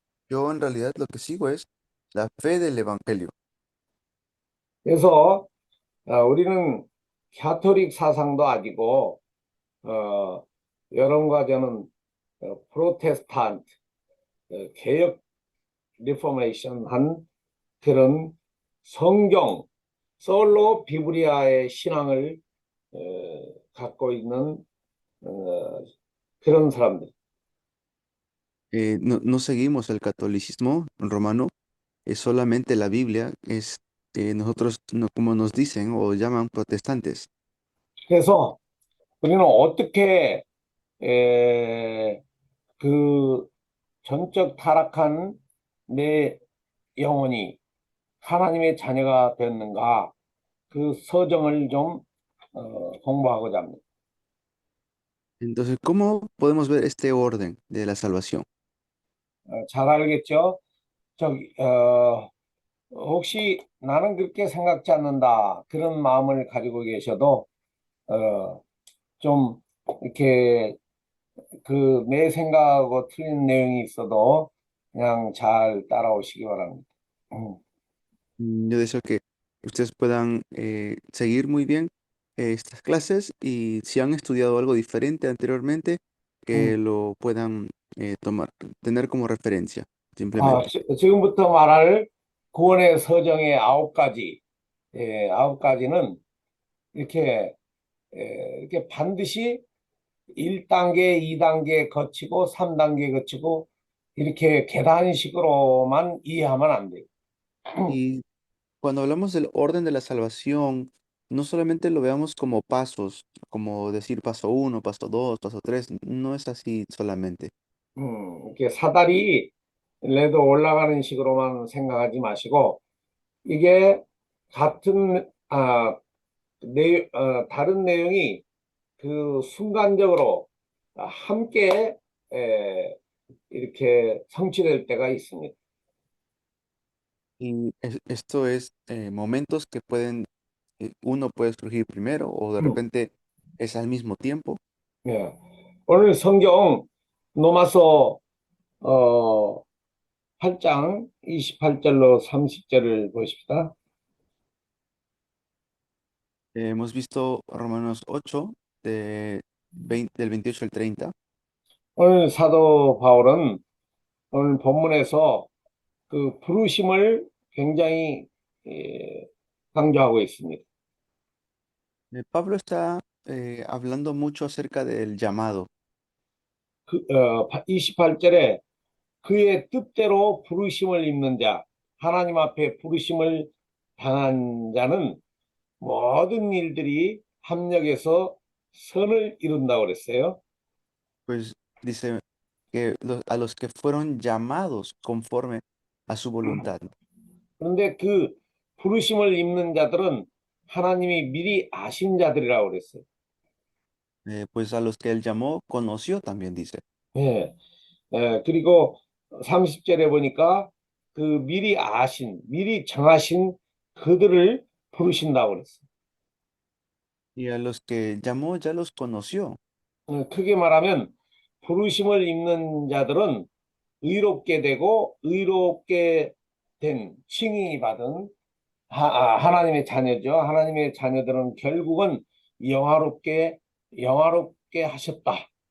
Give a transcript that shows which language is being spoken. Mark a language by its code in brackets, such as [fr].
[es] Yo en realidad lo que sigo es la fe del evangelio. [ko] 그래서 우리는 가톨릭 사상도 아니고 여러분과 저는 프로테스탄트, 개혁 리포메이션 한 그런 성경, 솔로 비브리아의 신앙을 갖고 있는 그런 사람들. [es] No seguimos el catolicismo romano, es solamente la Biblia, es nosotros, como nos dicen o llaman protestantes. [ko] 그래서 우리는 어떻게 그 전적 타락한 내 영혼이 하나님의 자녀가 됐는가 그 서정을 좀 공부하고자 합니다. [es] Entonces, ¿cómo podemos ver este orden de la salvación? [ko] 잘 알겠죠? 저기 혹시 나는 그렇게 생각지 않는다 그런 마음을 가지고 계셔도 좀 이렇게 그 내 생각하고 틀린 내용이 있어도 그냥 잘 따라오시기 바랍니다. [es] Yo deseo que ustedes puedan seguir muy bien estas clases y si han estudiado algo diferente anteriormente, que lo puedan tener como referencia, simplemente. [ko] 지금부터 말할 구원의 서정의 9가지, 9가지는 이렇게 이렇게 반드시 1단계, 2단계 거치고 3단계 거치고 이렇게 계단식으로만 이해하면 안 돼요. [es] Y cuando hablamos del orden de la salvación, no solamente lo veamos como pasos, como decir paso uno, paso dos, paso tres, no es así solamente. [ko] 이렇게 사다리 레도 올라가는 식으로만 생각하지 마시고 이게 같은 다른 내용이 그 순간적으로 함께 이렇게 성취될 때가 있습니다. [es] Y esto es momentos que uno puede surgir primero o de repente es al mismo tiempo. [ko] 예. 오늘 성경 로마서 8장 28절로 30절을 보십시다. [es] Hemos visto Romanos 8 del 28 al 30. [ko] 오늘 사도 바울은 오늘 본문에서 그 부르심을 굉장히 강조하고 있습니다. [es] Pablo está hablando mucho acerca del llamado. [ko] 28절에 그의 뜻대로 부르심을 입는 자, 하나님 앞에 부르심을 당한 자는 모든 일들이 합력해서 선을 이룬다고 그랬어요. [es] Pues dice que a los que fueron llamados conforme a su voluntad. [ko] 그런데 그 부르심을 입는 자들은 하나님이 미리 아신 자들이라고 그랬어요. [es] Pues a los que él llamó, conoció también, dice. [ko] 예, 그리고 30절에 보니까 그 미리 정하신 그들을 부르신다고 그랬어요. [es] Y a los que llamó, ya los conoció. [ko] 크게 말하면 부르심을 입는 자들은 의롭게 되고 의롭게 된 칭의 받은 하나님의 자녀죠. 하나님의 자녀들은 결국은 영화롭게 하셨다.